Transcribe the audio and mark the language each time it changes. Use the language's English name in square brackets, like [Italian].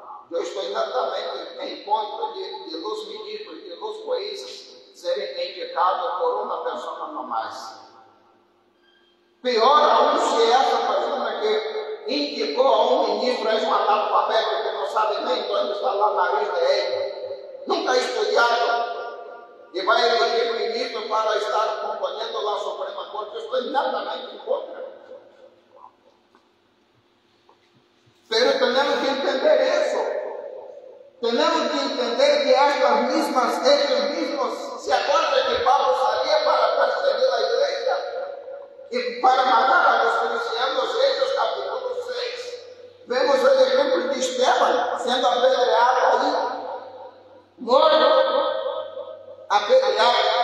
[Spanish] Yo estoy totalmente en contra de los ministros y de los jueces serem indicados por una persona nomás. [Portuguese] Pior aún si essa persona que indicou a um ministro é um analfabeto que não sabe nem onde está lá na nariz dele, [Spanish] nunca ha estudiado, [Portuguese] e vai eleger o ministro para estar acompanhando a Suprema Corte. Eu estou totalmente em contra. [Spanish] Pero tenemos que entender eso. Tenemos que entender que ellos mismos se acuerdan que Pablo salía para perseguir la iglesia y para matar a los cristianos. Hechos capítulo 6. Vemos el ejemplo de Esteban siendo apedreado ahí, muerto, apedreado.